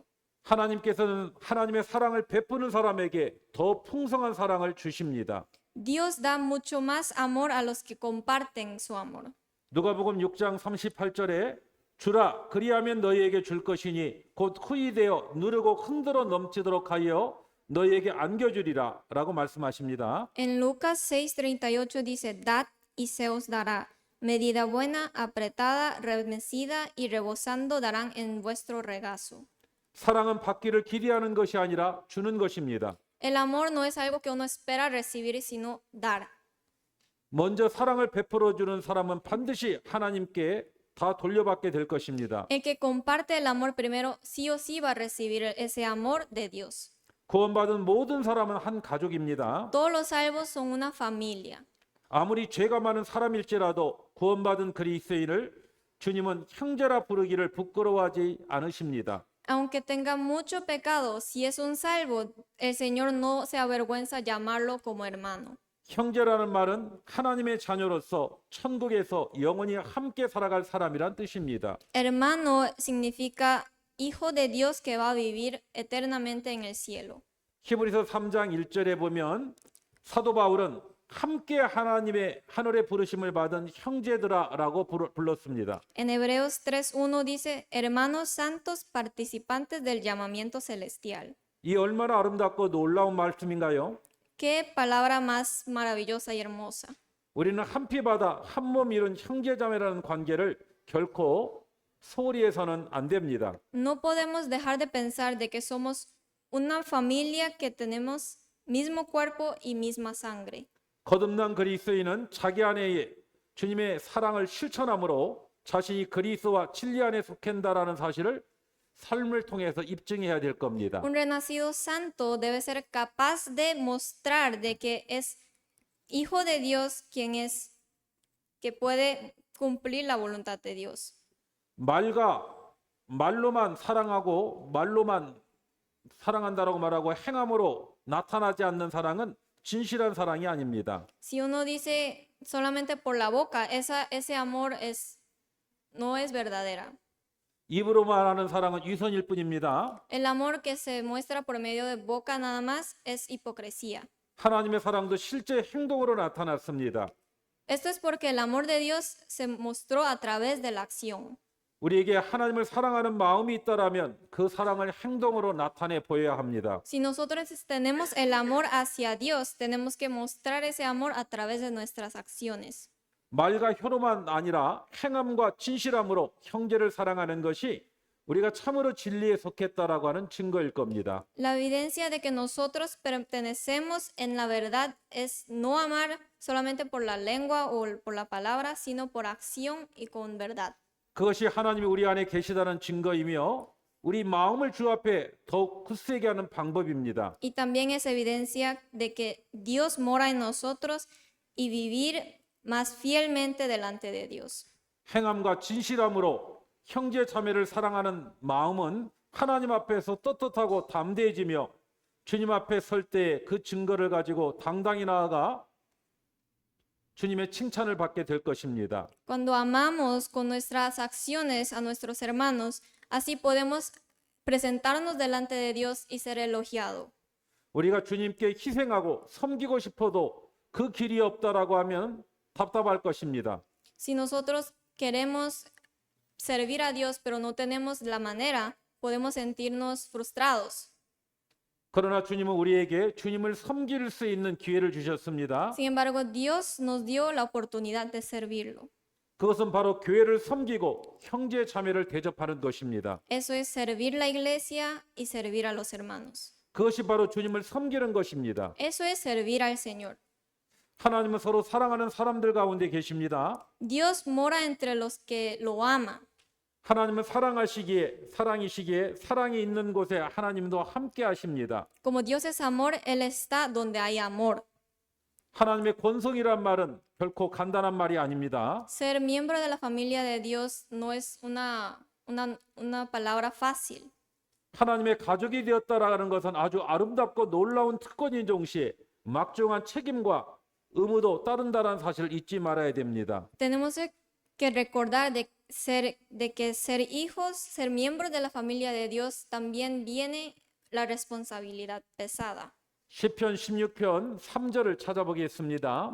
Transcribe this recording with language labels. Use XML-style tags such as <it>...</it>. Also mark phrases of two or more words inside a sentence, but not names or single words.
<ko>하나님께서는 하나님의 사랑을 베푸는 사람에게 더 풍성한 사랑을 주십니다.</ko> <es>Dios da mucho más amor a los que comparten su amor.</es> <ko>누가복음 6장 38절에 주라 그리하면 너희에게 줄 것이니 곧 후이되어 누르고 흔들어 넘치도록 하여 너희에게 안겨주리라 라고 말씀하십니다.</ko> <es>En Lucas 6:38 dice, Dad y se os dará. Medida buena, apretada, remecida y rebosando darán en vuestro regazo.</es> <ko>사랑은 받기를 기대하는 것이 아니라 주는 것입니다.</ko> <es>El amor no es algo que uno espera recibir, sino dar.</es> <ko>먼저 사랑을 베풀어 주는 사람은 반드시 하나님께 다 돌려받게 될 것입니다.</ko> <es>El que comparte el amor primero sí o sí va a recibir ese amor de Dios.</es> <ko>구원받은 모든 사람은 한 가족입니다.</ko> <es>Todos los salvos son una familia.</es> <ko>아무리 죄가 많은 사람일지라도 구원받은 그리스도인을 주님은 형제라 부르기를 부끄러워하지 않으십니다.</ko> <es>Aunque tenga mucho pecado, si es un salvo, el Señor no se avergüenza llamarlo como hermano.</es> <ko>형제라는 말은 하나님의 자녀로서 천국에서 영원히 함께 살아갈 사람이란 뜻입니다.</ko> <es>Hermano significa hijo de Dios que va a vivir eternamente en el cielo.</es> <ko>히브리서 3장 1절에 보면 사도 바울은 함께 하나님의 하늘의 부르심을 받은 형제들아라고 불렀습니다.</ko> <es>En Hebreos 3:1 dice, hermanos santos participantes del llamamiento celestial.</es> <ko>이 얼마나 아름답고 놀라운 말씀인가요?</ko> <es>Qué palabra más maravillosa y hermosa.</es> <ko>우리는 한 피 받아 한 몸 이룬 형제자매라는 관계를 결코 소홀히 해서는 안 됩니다.</ko> <es>No podemos dejar de pensar de que somos una familia que tenemos mismo cuerpo y misma sangre.</es> <ko>거듭난 그리스도인은 자기 안에 주님의 사랑을 실천함으로 자신이 그리스도와 진리 안에 속한다라는 사실을 삶을 통해서 입증해야 될 겁니다.</ko> <es>Un renacido santo debe ser capaz de mostrar de que es hijo de Dios quien es, que puede cumplir la voluntad de Dios.</es> <ko>말로만 사랑하고 말로만 사랑한다라고 말하고 행함으로 나타나지 않는 사랑은 진실한 사랑이 아닙니다.</ko> <es>Si uno dice solamente por la boca, ese amor no es verdadera.</es> <ko>입으로 말하는 사랑은 위선일 뿐입니다.</ko> <es>El amor que se muestra por medio de boca nada más es hipocresía.</es> <ko>하나님의 사랑도 실제 행동으로 나타났습니다.</ko> <es>Esto es porque el amor de Dios se mostró a través de la acción.</es> <ko>우리에게 하나님을 사랑하는 마음이 있다라면 그 사랑을 행동으로 나타내 보여야 합니다.</ko> <es>Si nosotros tenemos el amor hacia Dios, tenemos que mostrar ese amor a través de nuestras acciones.</es> <ko>말과 혀로만 아니라 행함과 진실함으로 형제를 사랑하는 것이 우리가 참으로 진리에 속했다라고 하는 증거일 겁니다.</ko> <es>La evidencia de que nosotros pertenecemos en la verdad es no amar solamente por la lengua o por la palabra, sino por acción y con verdad.</es> <ko>그것이 하나님이 우리 안에 계시다는 증거이며 우리 마음을 주 앞에 더욱 굳세게 하는 방법입니다.</ko> <es>Y también es evidencia de que Dios mora en nosotros y vivir más fielmente delante de Dios.</es> <ko>행함과 진실함으로 형제 자매를 사랑하는 마음은 하나님 앞에서 떳떳하고 담대해지며 주님 앞에 설 때 그 증거를 가지고 당당히 나아가 주님의 칭찬을 받게 될 것입니다.</ko> <es>Cuando amamos con nuestras acciones a nuestros hermanos, así podemos presentarnos delante de Dios y ser elogiado.</es> <ko>우리가 주님께 희생하고 섬기고 싶어도 그 길이 없다라고 하면 답답할 것입니다.</ko> <es>Si nosotros queremos servir a Dios, pero no tenemos la manera, podemos sentirnos frustrados.</es> <ko>그러나 주님은 우리에게 주님을 섬길 수 있는 기회를 주셨습니다.</ko> <es>Sin embargo, Dios nos dio la oportunidad de servirlo.</es> <ko>그것은 바로 교회를 섬기고 형제 자매를 대접하는 것입니다.</ko> <es>Eso es servir la iglesia y servir a los hermanos.</es> <ko>그것이 바로 주님을 섬기는 것입니다.</ko> <es>Eso es servir al Señor.</es> <ko>하나님은 서로 사랑하는 사람들 가운데 계십니다.</ko> <es>Dios mora entre los que lo aman.</es> <ko>하나님은 사랑이시기에 사랑이 있는 곳에 하나님도 함께 하십니다.</ko> <es>Como Dios es amor, Él está donde hay amor.</es> <ko>하나님의 권속이란 말은 결코 간단한 말이 아닙니다.</ko> <es>Ser miembro de la familia de Dios no es una palabra fácil.</es> <ko>하나님의 가족이 되었다라는 것은 아주 아름답고 놀라운 특권인 동시에 막중한 책임과 의무도 따른다는 사실을 잊지 말아야 됩니다.</ko> <es>Tenemos que recordar de que ser hijos, ser miembros de la familia de Dios, también viene la responsabilidad pesada.</es> <ko>시편 16편 3절을 찾아보겠습니다.</ko>